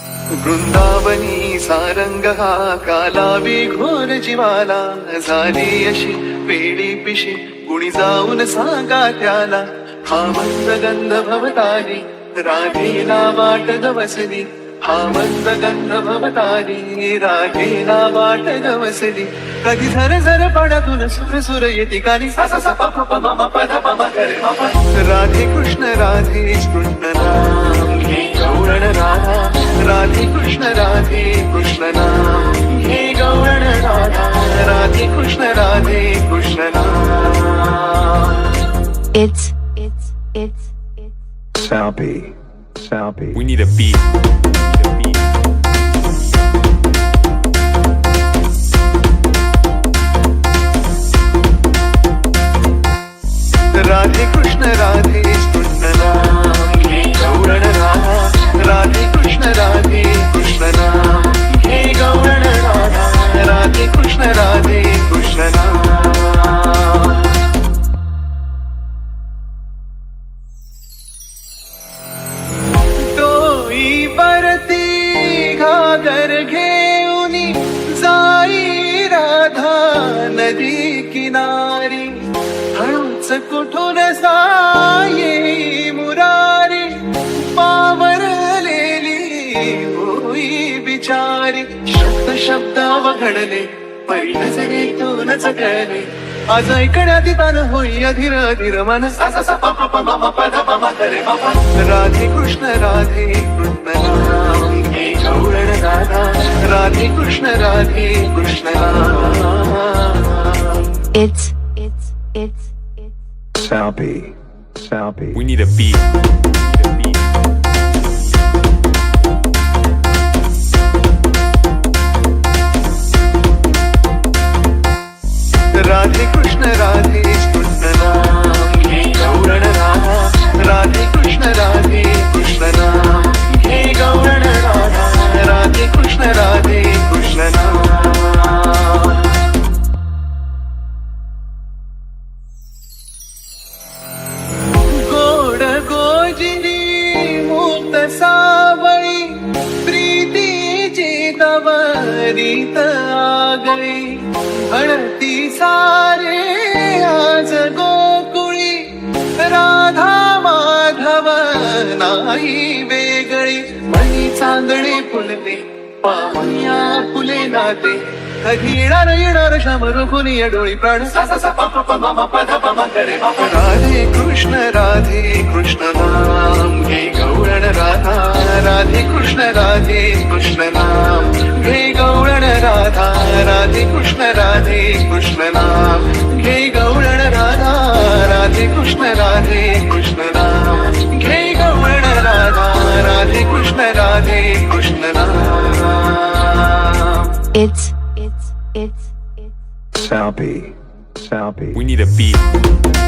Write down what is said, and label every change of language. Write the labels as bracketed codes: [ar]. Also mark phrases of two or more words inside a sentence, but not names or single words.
[mr] वृंदावनी सारंग हा कालावी घोर जीवाला झाली अशी वेडी पिशी कुणी जाऊन सांगा त्याला हा मंद गंध भवतारी राधेला वाट गवसली हा मंद गंध भवतारी राधेला वाट गवसली कधी झर झर पडातून सुर सुर येते कानी सा सा सा प प प म म प ध प म करे म प राधे कृष्ण नाम घे गौरण राधा राधे कृष्ण नाम घे गौरण राधा राधे कृष्ण नाम [en] It's Salpy. We need a beat. [mr] राधे कृष्ण नाम घे गौरण राधा राधे कृष्ण नाम घे गौरण राधा राधे कृष्ण नाम तोई परती घागर घेऊनी जाई राधा नदी किनारी हळूच कुठून साये मुरारी पावरलेली होई बिचारी शब्द वघडले पै नजरेतूनच कळले आज ऐकण्यात तान होई अधीर अधीर मन सा सा सा प प प म म प ध प म करे म प राधे कृष्ण नाम घे गौरण राधा राधे कृष्ण नाम [en] It's Salpy. We need a beat. [mr] राधे कृष्ण नाम घे गौरण राधा राधे कृष्ण नाम घे गौरण राधा राधे कृष्ण नाम गोड गोजिनी मूत सावळी प्रीतीची तवरीत आगळी अडती सारे आज गोकुळी राधा माधव नाही वेगळी मनी चांदणे फुलते पाहुण्या फुले नाते कधी येणार श्याम रुकुनी डोळी प्राण सा सा सा प प प म म प ध प म करे म प राधे कृष्ण नाम घे गौरण राधा राधे कृष्ण नाम घे गौरण राधा राधे कृष्ण नाम घे गौरण राधा राधे कृष्ण नाम घे गौरण राधा राधे कृष्ण नाम [en] It's Salpy. We need a beat.